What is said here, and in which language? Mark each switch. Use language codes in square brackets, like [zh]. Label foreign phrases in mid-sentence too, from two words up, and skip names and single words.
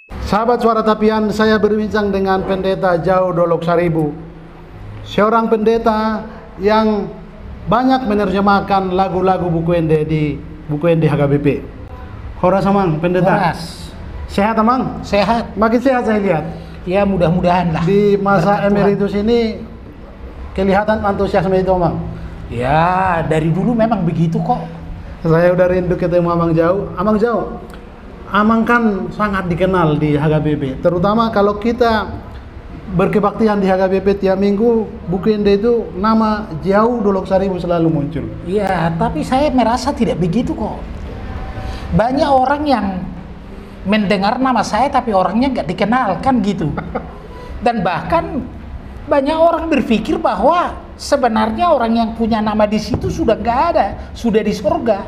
[id] Sahabat Suara Tapian, saya berbincang dengan Pendeta Jau Dolok Saribu, seorang pendeta yang banyak menerjemahkan lagu-lagu buku ende di buku ende HKBP. [bbc] Horas Amang, Pendeta. [id] Horas. Sehat Amang? Sehat. Makin sehat saya lihat. Ya mudah-mudahan lah. Di masa emeritus ini kelihatan antusiasme itu Amang. Ya dari dulu memang begitu kok. Saya udah rindu ketemu Amang Jau. Amang Jau, Amang kan sangat dikenal di HKBP, terutama kalau kita berkebaktian di HKBP tiap minggu, buku ende itu nama Jau Dolok Saribu selalu muncul. Iya, tapi saya merasa tidak begitu kok. Banyak orang yang mendengar nama saya tapi orangnya nggak dikenal kan gitu. Dan bahkan banyak orang berpikir bahwa sebenarnya orang yang punya nama di situ sudah nggak ada, sudah di surga.